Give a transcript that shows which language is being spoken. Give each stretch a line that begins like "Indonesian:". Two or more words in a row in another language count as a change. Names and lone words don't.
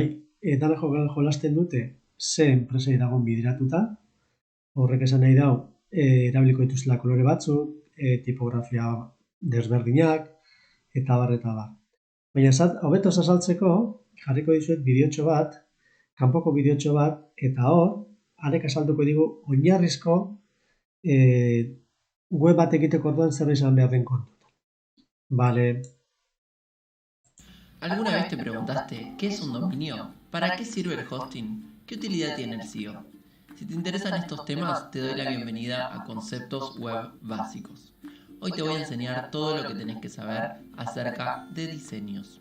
Basque: Dana jolasten dute ze enpresei dagoen bideratuta, horrek esan nahi dau, erabiliko dituztela kolore batzuk, tipografia desberdinak, eta bar, eta bar. Baina hobeto azaltzeko, jarriko dizuet bideotxo bat, kanpoko bideotxo bat, eta hor, arek azalduko digu oinarrizko web bat egiteko orduan zer izan behar den kontutan. Vale.
Spanish: ¿Alguna vez te preguntaste qué es un dominio? ¿Para qué sirve el hosting? ¿Qué utilidad tiene el SEO? Si te interesan estos temas, te doy la bienvenida a Conceptos Web Básicos. Hoy te voy a enseñar todo lo que tenés que saber acerca de diseños.